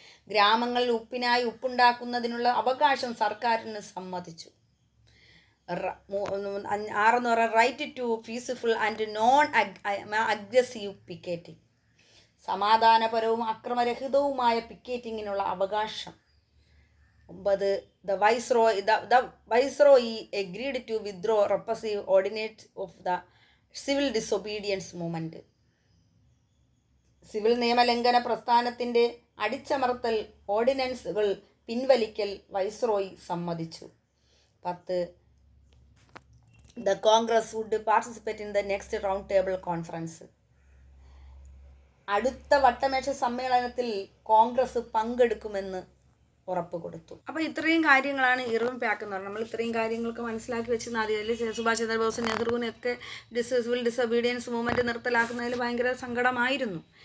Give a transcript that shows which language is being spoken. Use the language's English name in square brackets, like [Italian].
[Malayalam] ഗ്രാമങ്ങളിൽ ഉപ്പിനായി ഉപ്പുണ്ടാക്കുന്നതിനുള്ള അവകാശം സർക്കാരിന് സമ്മതിച്ചു. [English] 6 right to peaceful and non aggressive picketing. [Malayalam] സമാധാനപരവും അക്രമരഹിതവുമായ പിക്കറ്റിങ്ങിനുള്ള അവകാശം. [English] 9 the viceroy agreed to withdraw repressive ordinance of the civil disobedience movement. [Malayalam] Civil നിയമലംഘന പ്രസ്ഥാനത്തിൻ്റെ അടിച്ചമർത്തൽ ഓർഡിനൻസുകൾ പിൻവലിക്കൽ വൈസ്രോയി സമ്മതിച്ചു. [English] 10 the Congress would participate in the next round table conference. [Malayalam] അടുത്ത വട്ടമേശ സമ്മേളനത്തിൽ കോൺഗ്രസ് പങ്കെടുക്കുമെന്ന് ഉറപ്പ് കൊടുത്തു. അപ്പോൾ ഇത്രയും കാര്യങ്ങളാണ് ഇർവിൻ പാക്ട് എന്ന് പറഞ്ഞാൽ. നമ്മൾ ഇത്രയും കാര്യങ്ങളൊക്കെ മനസ്സിലാക്കി വെച്ചാൽ മതി. അതിൽ Subhash Chandrabose, നെഹ്റുവിനൊക്കെ civil disobedience movement നിർത്തലാക്കുന്നതിൽ ഭയങ്കര സങ്കടമായിരുന്നു.